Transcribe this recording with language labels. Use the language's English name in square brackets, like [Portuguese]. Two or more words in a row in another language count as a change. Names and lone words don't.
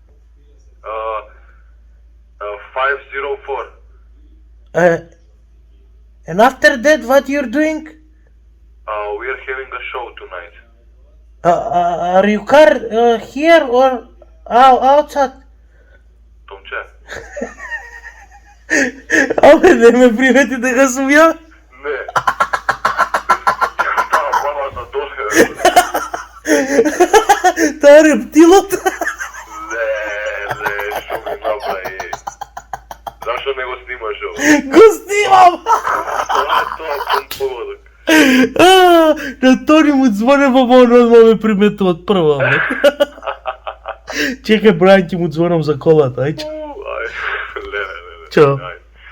[English] 504. And after that, what you're doing? We are having a show tonight. Are you car here or outside? Tomče? [Macedonian] Абе, не ме привети дека сум ја. [Serbian] Ne. Da, mama za dole. [Macedonian] Таа рептилот. [Serbian] Ne, što mi napravi. Zašto ne го snimaš ovo? [Macedonian] Го снимам. [Serbian] To je pun pogodak. [Macedonian] На Тони му звоне, па он одма ме приметува прва. Чекај, Брајан, ќе му звонам за колата, ајде. [Serbian] Aj, ne. Ćao. Ajde.